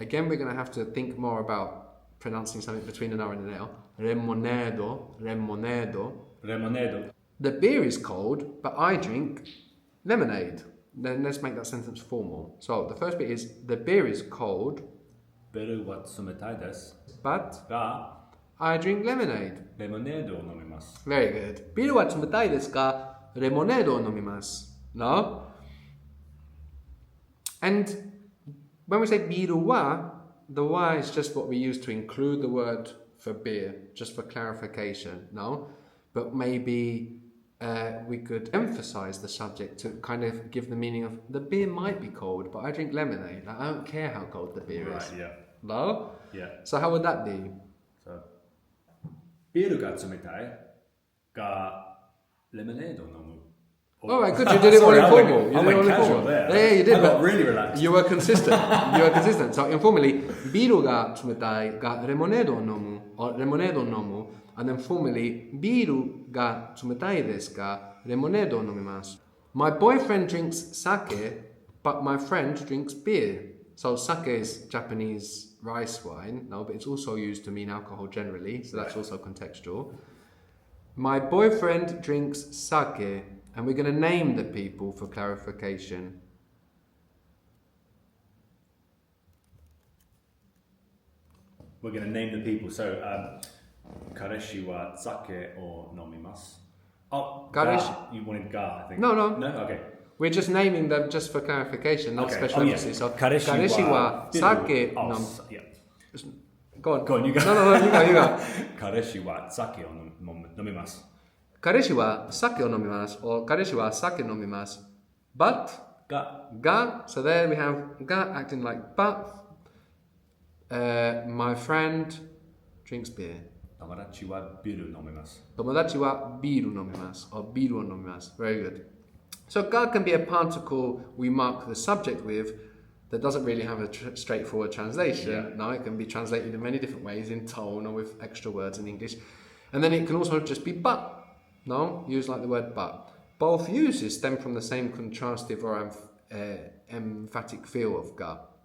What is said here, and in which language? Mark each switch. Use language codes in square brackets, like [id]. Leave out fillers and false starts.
[en] Again, we're going to have to think more about pronouncing something between an R and an L. [ja] Remonedo, remonedo. Remonedo. [en] The beer is cold, but I drink lemonade. Then let's make that sentence formal. So the first bit is, the beer is cold, [ja] ビールは冷たいです。 [en] but [ja] が [en] I drink lemonade. [ja] レモネードを飲みます。 [en] Very good. [ja] ビールは冷たいですか？レモネードを飲みます。 [en] No? And when we say ビールは, the wa is just what we use to include the word for beer, just for clarification. No? But maybe we could emphasize the subject to kind of give the meaning of, the beer might be cold, but I drink lemonade. I don't care how cold the beer is. Yeah. No? Yeah. So how would that be? [ja] So, ビールが冷たいがレモネードを飲む。 [en] All right, good. You did it all informal. I went casual there. Yeah, you did. I got really relaxed. You were consistent. You were consistent. So informally, [ja] ビールが冷たいがレモネードを飲む [en] or [ja] レモネードを飲む [en] and then formally [ja] ビールが冷たいですがレモネードを飲みます [en] My boyfriend drinks sake, but my friend drinks beer. So sake is Japanese rice wine, no, but it's also used to mean alcohol generally, so that's also contextual. My boyfriend drinks sake, and we're going to name the people for clarification. We're going to name the people. [ja] So, 彼氏は酒を飲みます。 [en] Oh, you wanted ga, I think. No. No? Okay. We're just naming them just for clarification, not special emphasis. So, [ja] 彼氏は sake oh, nom... [en] yeah. Go on. Go on, you go. No, you go. [ja] 彼氏は酒を飲みます。彼氏は酒を飲みます or 彼氏は酒飲みます [en] But ga, so there we have ga acting like but. My friend drinks beer. [ja] 友達はビール飲みます。友達はビール飲みます or ビールを飲みます [en] Very good. So ga can be a particle we mark the subject with that doesn't really have a straightforward translation. Yeah. No, it can be translated in many different ways, in tone or with extra words in English. And then it can also just be but. No, use like the word but. Both uses stem from the same contrastive or emphatic feel of ga.